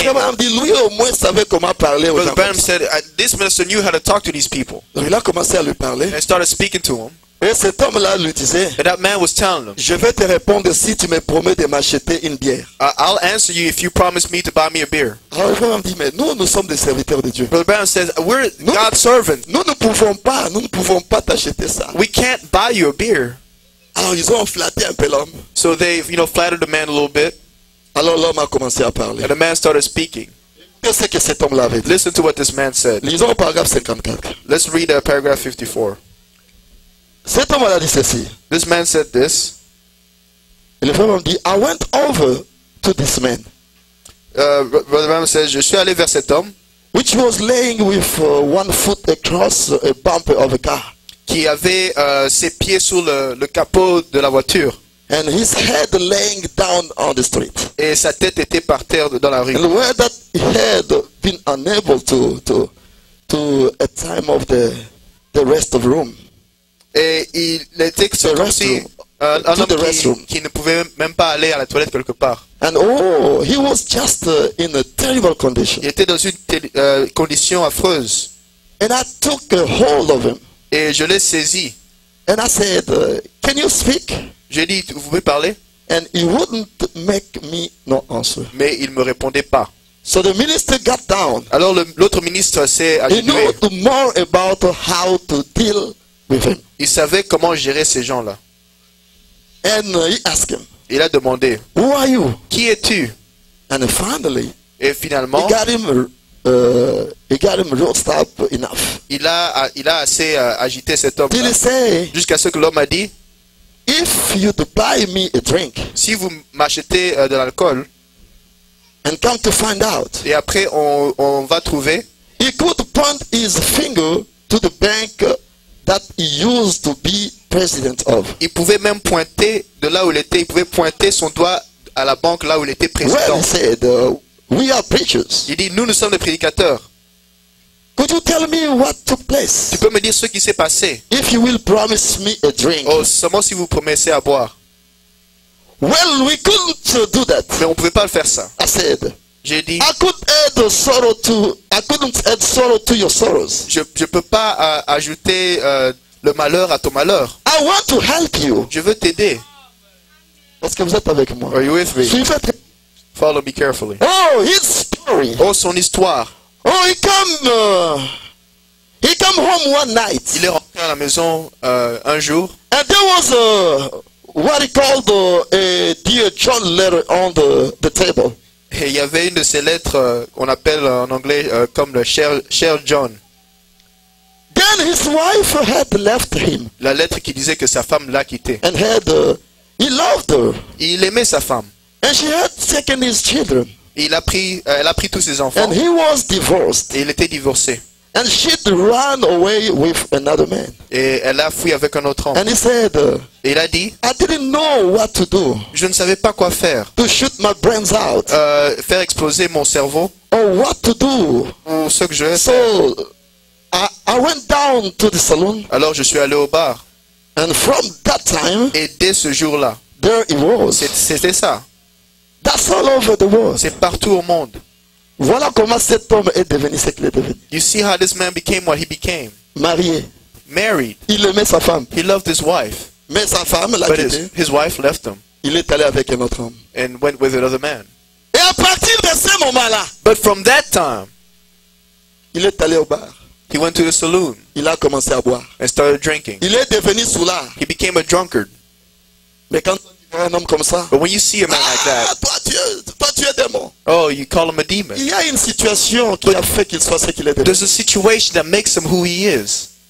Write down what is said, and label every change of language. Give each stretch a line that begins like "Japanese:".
French: frère Branham dit, lui au moins savait comment parler aux
English: Brother
French: gens.
English: Branham
French: comme ça.
English: said, this minister knew how to talk to these people,
French: Donc il a commencé à lui parler.
English: and started speaking to him.
French: Et cet homme-là lui disait,
English: And that man was telling him,
French: je vais te répondre si tu me promets de m'acheter une bière.
English: I'll answer you if you promise me to buy me a beer.
French: Alors le frère Branham dit, mais nous sommes des serviteurs de Dieu.
English: Brother Branham says, we're No. God's servants.
French: Nous ne pouvons pas t'acheter ça.
English: We can't buy you a beer.
French: Alors ils ont flatté un peu l'homme.
English: So they, flattered the man a little bit,
French: Alors l'homme a commencé à parler.
English: and the man started speaking.
French: Qu'est-ce que cet homme-là avait dit?
English: Listen to what this man said.
French: Lisons au paragraphe 54.
English: Let's read paragraph 54.
French: Cet homme a dit ceci.
English: This man said this.
French: Et le frère Branham dit,
English: I went over to this man, Brother Branham says,
French: je suis allé vers cet homme
English: which was laying with one foot across a bumper of a car,
French: qui avait ses pieds sur le capot de la voiture
English: and his head laying down on the street.
French: et sa tête était par terre dans la rue.
English: And where that he had been unable to a time of the rest of room.
French: Et il était
English: The
French: comme si
English: restroom.
French: un
English: To the
French: homme
English: restroom.
French: qui ne pouvait même pas aller à la toilette quelque part.
English: And he was just in a terrible condition.
French: Il était dans une condition affreuse.
English: And I took a hold of him.
French: Et je l'ai saisi.
English: And I said, can you speak?
French: J'ai dit, vous pouvez parler?
English: And he wouldn't make me no answer.
French: Mais il ne me répondait pas.
English: So the minister got down.
French: Alors l'autre ministre s'est
English: He
French: agenouillé.
English: knew more about how to deal with him.
French: Il savait comment gérer ces gens-là.
English: And he asked him,
French: Il a demandé,
English: who are you?
French: qui es-tu?
English: And finally,
French: Et finalement,
English: he got him roasted up enough.
French: il a assez agité cet homme
English: Till he say,
French: jusqu'à ce que l'homme a dit,
English: if you to buy me a drink,
French: si vous m'achetez de l'alcool,
English: and come to find out,
French: et après on va trouver,
English: he could point his finger to the bank that he used to be president of.
French: il pouvait même pointer de là où il était, il pouvait pointer son doigt à la banque là où il était
English: Well,
French: président.
English: he said, we are preachers.
French: Il dit, nous sommes des prédicateurs.
English: Could you tell me what took place?
French: Tu peux me dire ce qui s'est passé?
English: If you will promise me a drink.
French: Oh, seulement si vous promettez à boire.
English: Well, we couldn't do that.
French: Mais on ne pouvait pas le faire ça.
English: I said,
French: J'ai dit,
English: I couldn't add sorrow to your sorrows.
French: je ne peux pas ajouter le malheur à ton malheur.
English: I want to help you.
French: Je veux t'aider. Est-ce que vous êtes avec moi?
English: Are you with me?
French: Suivez très-
English: Follow me carefully. Oh, his story.
French: Oh, son histoire.
English: Oh, he come home one night.
French: Il est rentré à la maison un jour.
English: And there was what he called a Dear John letter on the table.
French: Et il y avait une de ces lettres qu'on appelle en anglais comme le cher John.
English: Then his wife had left him
French: La lettre qui disait que sa femme l'a quitté.
English: and he loved her.
French: Il aimait sa femme.
English: And she had taken his children.
French: Et elle a pris tous ses enfants.
English: And he was divorced.
French: Et il était divorcé.
English: And she'd run away with another man.
French: Et elle a fui avec un autre homme.
English: And he said,
French: Et il a dit,
English: I didn't know what to do
French: je ne savais pas quoi faire.
English: to shoot my brains out
French: Faire exploser mon cerveau
English: or what to do.
French: ou ce que je vais faire.
English: So I went down to the saloon,
French: Alors je suis allé au bar.
English: and from that time,
French: Et dès ce jour-là,
English: there he was.
French: c'était ça.
English: That's all over the world.
French: C'est partout au monde. Voilà comment cet homme est devenu ce qu'il est devenu.
English: You see how this man became what he became.
French: Marié.
English: Married.
French: Il aimait sa femme.
English: He loved his wife.
French: Mais sa femme l'a
English: But
French: quitté.
English: his wife left him
French: Il est allé avec un autre homme.
English: and went with another man.
French: Et à partir de ce moment-là,
English: But from that time,
French: il est allé au bar.
English: he went to the saloon
French: Il a commencé à boire.
English: and started drinking.
French: Il est devenu soulard.
English: He became a drunkard.
French: Mais quand tu vois un homme comme ça,
English: But when you see a man like that,
French: toi tu es démon.
English: oh, you call him a demon.
French: Il y a une situation qui a fait qu'il soit ce qu'il est devenu.
English: There's a situation that makes him who he is.